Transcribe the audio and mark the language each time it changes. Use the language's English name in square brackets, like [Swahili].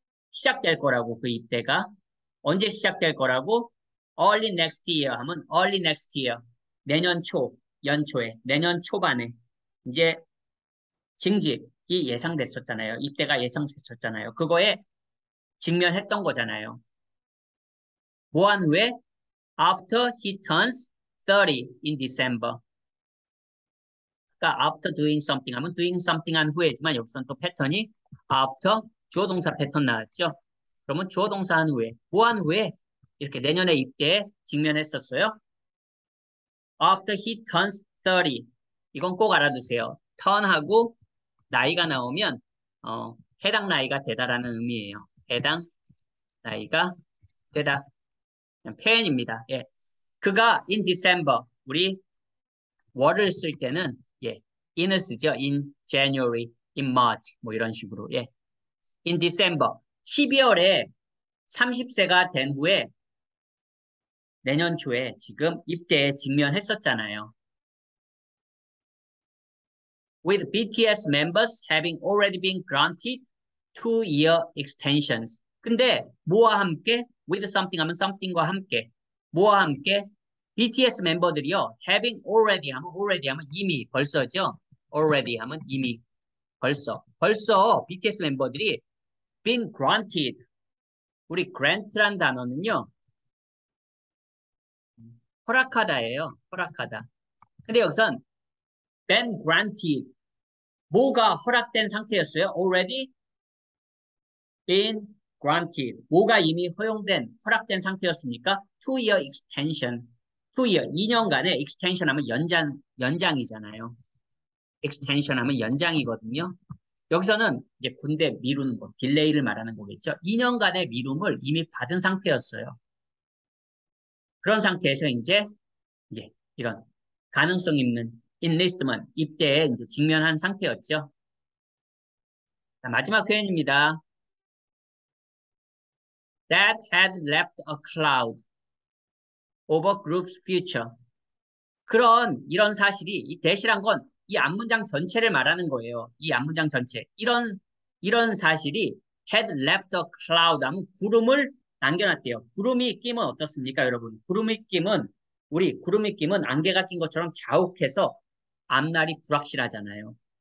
[Korean] 시작될 거라고 그 입대가 언제 시작될 거라고 [English] early next year [Korean] 하면 early next year 내년 초 연초에 내년 초반에 이제 징집이 예상됐었잖아요. 입대가 예상됐었잖아요. 그거에 직면했던 거잖아요. 뭐한 후에 [English] after he turns 30 in December. [Korean] 그러니까 [English] after doing something [Korean] 하면 [English] doing something [Korean] 한 후에지만 여기서는 또 패턴이 after 주어 동사 패턴 나왔죠. 그러면 주어 동사 한 후에 뭐 한 후에 이렇게 내년에 입대에 직면했었어요. [English] After he turns 30. [Korean] 이건 꼭 알아두세요. turn하고 나이가 나오면 해당 나이가 되다라는 의미예요. 해당 나이가 되다. 그냥 표현입니다. 예. 그가 [English] in December [Korean] 우리 월을 쓸 때는 예, in을 쓰죠. [English] in January, in March [Korean] 뭐 이런 식으로. 예. [English] in December [Korean] 12월에 30세가 된 후에 내년 초에 지금 입대에 직면했었잖아요. [English] With BTS members having already been granted 2-year extensions. [Korean] 근데 뭐와 함께? [English] With something [Korean] 하면 something과 함께. 뭐와 함께? BTS 멤버들이요. [English] Having already [Korean] 하면 이미 벌써죠. Already 하면 이미 벌써 BTS 멤버들이 [English] been granted. [Korean] 우리 grant란 단어는요. 허락하다예요. 허락하다. 근데 여기선 [English] been granted. [Korean] 뭐가 허락된 상태였어요? [English] Already been granted. [Korean] 뭐가 이미 허락된 상태였습니까? [English] 2-year extension. [Korean] 2-year, 2년간의 extension 하면 연장이잖아요. extension 하면 연장이거든요. 여기서는 이제 군대 미루는 거, 딜레이를 말하는 거겠죠. 2년간의 미룸을 이미 받은 상태였어요. 그런 상태에서 이제 이런 가능성 있는 enlistment, 입대에 이제 직면한 상태였죠. 자, 마지막 표현입니다. [English] That had left a cloud over group's future. [Korean] 이런 사실이 이 that이란 건 이 앞문장 전체를 말하는 거예요. 이 앞문장 전체. 이런 사실이 [English] had left a cloud [Korean] 하면 구름을 남겨놨대요. 구름이 끼면 어떻습니까, 여러분? 구름이 끼면 안개가 낀 것처럼 자욱해서 앞날이 불확실하잖아요.